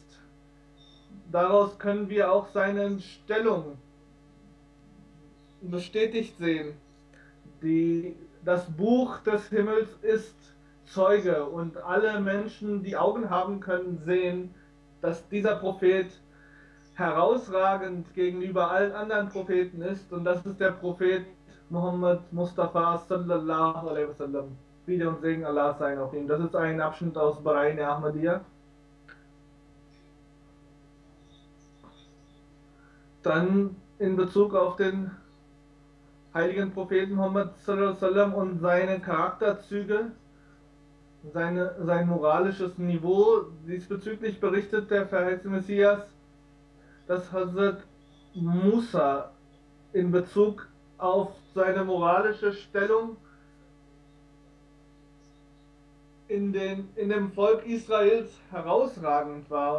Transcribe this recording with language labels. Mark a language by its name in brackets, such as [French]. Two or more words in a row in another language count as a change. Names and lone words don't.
[German] Daraus können wir auch seine Stellung bestätigt sehen. Das Buch des Himmels ist Zeuge und alle Menschen, die Augen haben können, sehen, dass dieser Prophet herausragend gegenüber allen anderen Propheten ist, und das ist der Prophet Muhammad Mustafa [Arabic] صلى الله عليه وسلم. [German] Friede und Segen Allah sein auf ihm. Das ist ein Abschnitt aus Barain Ahmadiyya. Dann in Bezug auf den heiligen Propheten Muhammad [Arabic] صلى الله عليه وسلم [German] und seine Charakterzüge, sein moralisches Niveau. Diesbezüglich berichtet der verheißene Messias, dass Hazrat Musa in Bezug auf seine moralische Stellung in dem Volk Israels herausragend war.